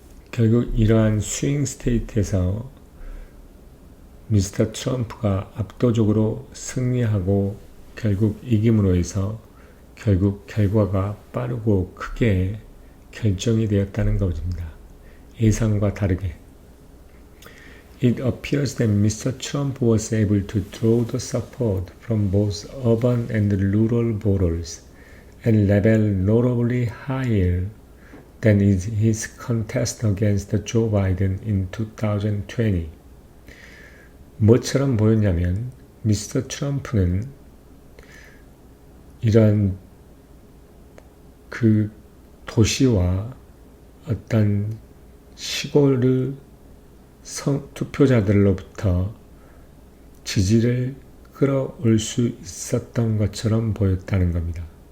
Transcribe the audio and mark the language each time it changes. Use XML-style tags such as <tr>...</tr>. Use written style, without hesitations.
<ko>결국 이러한 스윙 스테이트에서 미스터 트럼프가 압도적으로 승리하고 결국 이김으로 해서 결국 결과가 빠르고 크게 결정이 되었다는 것입니다. 예상과 다르게.</ko> <en>It appears that Mr. Trump was able to draw the support from both urban and rural voters at a level notably higher than his contest against Joe Biden in 2020.</en> <ko>뭐처럼 보였냐면 미스터 트럼프는 이런 그 도시와 어떤 시골의 투표자들로부터 지지를 끌어올 수 있었던 것처럼 보였다는 겁니다.</ko>